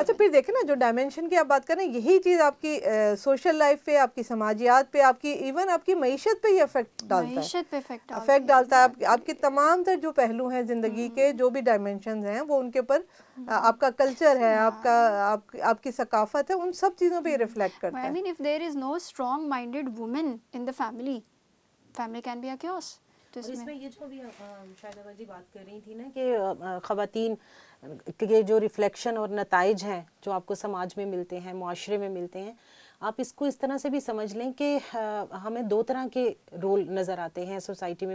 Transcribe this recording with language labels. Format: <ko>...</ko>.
<ur>اچھا پھر دیکھیں نا، جو ڈائمنشن کی آپ بات کریں، یہی چیز آپ کی سوشل لائف پہ، آپ کی سماجیات پہ، آپ کی ایون آپ کی معیشت پہ یہ افیکٹ ڈالتا ہے. آپ کے تمام تر جو پہلو ہیں زندگی کے، جو بھی ڈائمنشنز ہیں، وہ ان کے اوپر آپ کا کلچر ہے، آپ کی ثقافت ہے، ان سب چیزوں پہ یہ ریفلیکٹ کرتا ہے.</ur> <en>I mean if there is no strong minded woman in the family can be a chaos.</en> <ur>اس میں یہ جو بھی شاہدہ جی بات کر رہی تھی نا کہ خواتین کے جو ریفلیکشن اور نتائج ہیں جو آپ کو سماج میں ملتے ہیں، معاشرے میں ملتے ہیں، آپ اس کو اس طرح سے بھی سمجھ لیں کہ ہمیں دو طرح کے رول نظر آتے ہیں سوسائٹی میں.</ur>